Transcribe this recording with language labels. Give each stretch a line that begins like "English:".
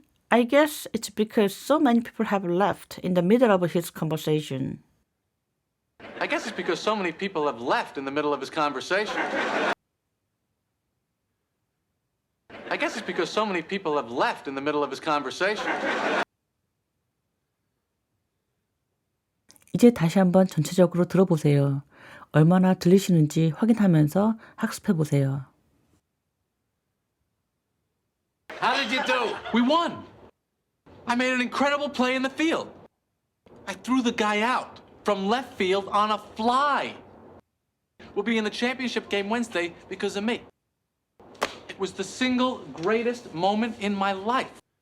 English: I guess it's because so many people have left in the middle of his conversation. I guess it's because so many people have left in the middle of his conversation. I guess it's because so many people have left in the middle of his conversation.
Korean: 이제 다시 한번 전체적으로 들어보세요. 얼마나 들리시는지 확인하면서 학습해 보세요.
English: How did you do? We won. I made an incredible play in the field. I threw the guy out from left field on a fly. We'll be in the championship game Wednesday because of me. It was the single greatest moment in my life.